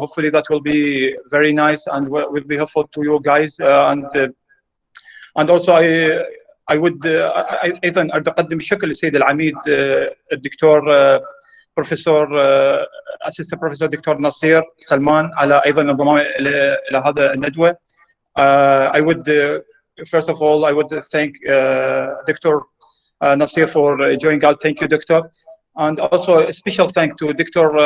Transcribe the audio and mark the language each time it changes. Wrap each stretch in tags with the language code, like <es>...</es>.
<en>Hopefully that will be very nice and will be helpful to you guys. And also I would</en> <ar>أيضا أقدم الشكر للسيد العميد الدكتور بروفيسور أسيستنت بروفيسور دكتور نصير سلمان على أيضا انضمامه إلى هذا الندوة.</ar> <en>I would first of all I would thank Dr. Nasir for joining us. Thank you, Doctor. And also a special thank to Dr.</en>